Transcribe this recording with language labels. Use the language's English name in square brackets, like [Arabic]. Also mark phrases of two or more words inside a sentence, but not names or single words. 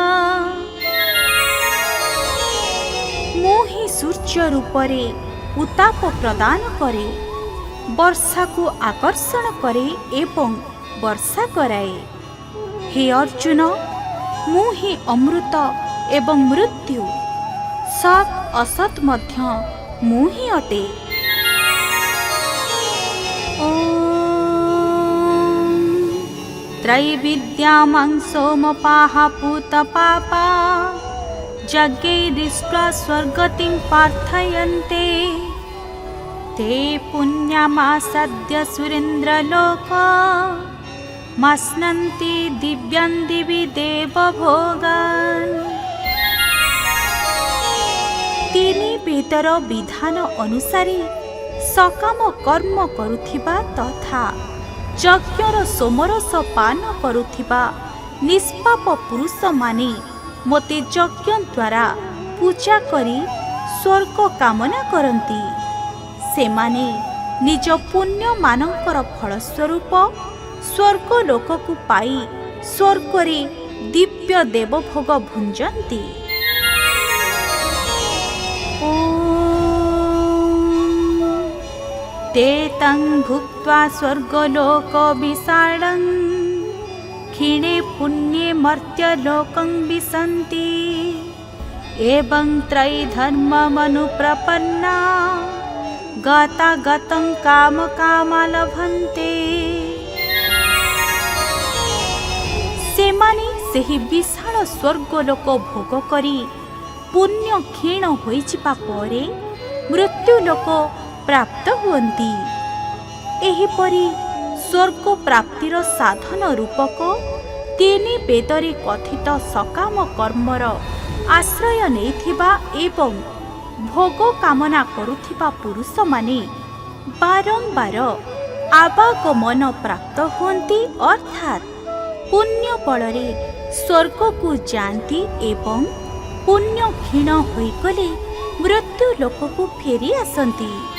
[Odia] ମୁଁ ହିଁ ସୂର୍ଯ୍ୟ ରୂପରେ ଉତ୍ତାପ ପ୍ରଦାନ କରେ, ବର୍ଷାକୁ ଆକର୍ଷଣ କରେ ଏବଂ ବର୍ଷା କରାଏ। ହେ ଅର୍ଜୁନ, ମୁଁ ହିଁ ଅମୃତ ଏବଂ ମୃତ୍ୟୁ, ସତ୍ ଅସତ୍ ମଧ୍ୟ ମୁଁ ହିଁ ଅଟେ। [Sanskrit] त्रैविद्यामां सोमपाः पूतपापा यज्ञैर्दृष्ट्वा स्वर्गतिं प्रार्थयन्ते ते पुण्यमासाद्य सुरेन्द्रलोकमश्नन्ति दिव्यान् दिवि देवभोगान्। [Odia] ତିନି ବେଦର ବିଧାନ ଅନୁସାରେ ସକାମ କର୍ମ କରୁଥିବା ତଥା ଯଜ୍ଞର ସୋମରସ ପାନ କରୁଥିବା ନିଷ୍ପାପ ପୁରୁଷମାନେ ମୋତେ ଯଜ୍ଞ ଦ୍ୱାରା ପୂଜା କରି ସ୍ୱର୍ଗ କାମନା କରନ୍ତି। ସେମାନେ ନିଜ ପୁଣ୍ୟମାନଙ୍କର ଫଳସ୍ୱରୂପ ସ୍ୱର୍ଗ ଲୋକକୁ ପାଇ ସ୍ୱର୍ଗରେ ଦିବ୍ୟ ଦେବଭୋଗ ଭୁଞ୍ଜନ୍ତି। [Sanskrit] ते तं भुक्त्वा स्वर्गलोकविशालं क्षीणे पुण्ये मर्त्यलोकं विशन्ति। एवं त्रैधर्ममनुप्रपन्ना गतागतं कामकामा लभन्ते। [Odia] सेमाने ସେହି ବିଶାଳ ସ୍ୱର୍ଗଲୋକ ଭୋଗ କରି ପୁଣ୍ୟ କ୍ଷୀଣ ହୋଇଯିବା ପରେ ମୃତ୍ୟୁଲୋକ ପ୍ରାପ୍ତ ହୁଅନ୍ତି। ଏହିପରି ସ୍ୱର୍ଗ ପ୍ରାପ୍ତିର ସାଧନ ରୂପକ ତିନି ବେଦରେ କଥିତ ସକାମ କର୍ମର ଆଶ୍ରୟ ନେଇଥିବା ଏବଂ ଭୋଗ କାମନା କରୁଥିବା ପୁରୁଷମାନେ ବାରମ୍ବାର ଆବାଗମନ ପ୍ରାପ୍ତ ହୁଅନ୍ତି, ଅର୍ଥାତ୍ ପୁଣ୍ୟ ବଳରେ ସ୍ୱର୍ଗକୁ ଯାଆନ୍ତି ଏବଂ ପୁଣ୍ୟ କ୍ଷୀଣ ହୋଇଗଲେ ମୃତ୍ୟୁ ଲୋକକୁ ଫେରି ଆସନ୍ତି।